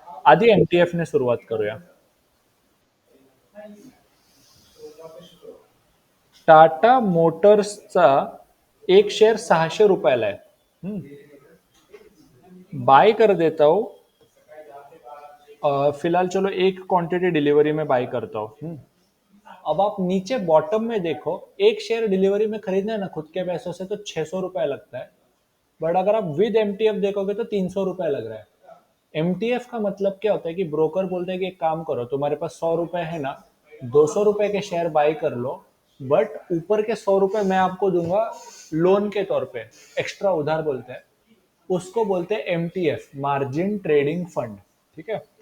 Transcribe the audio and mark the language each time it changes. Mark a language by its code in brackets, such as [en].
[mr] आधी एमटीएफ ने सुरुवात करूया। टाटा मोटर्सचा एक शेअर 600 रुपयाला आहे। [hi] बाय कर देता हूँ। फिलहाल चलो एक क्वांटिटी डिलीवरी में बाय करता हूँ। अब आप नीचे बॉटम में देखो, एक शेयर डिलीवरी में खरीदना है ना खुद के पैसों से, तो 600 रुपया लगता है। बट अगर आप विद एमटीएफ देखोगे तो 300 रुपया लग रहा है। एमटीएफ का मतलब क्या होता है कि ब्रोकर बोलते हैं कि एक काम करो, तुम्हारे पास 100 रुपए है ना, 200 रुपए के शेयर बाय कर लो, बट ऊपर के 100 रुपए मैं आपको दूंगा लोन के तौर पे, एक्स्ट्रा उधार बोलते हैं उसको, बोलते हैं एमटीएफ, मार्जिन ट्रेडिंग फंड। ठीक है।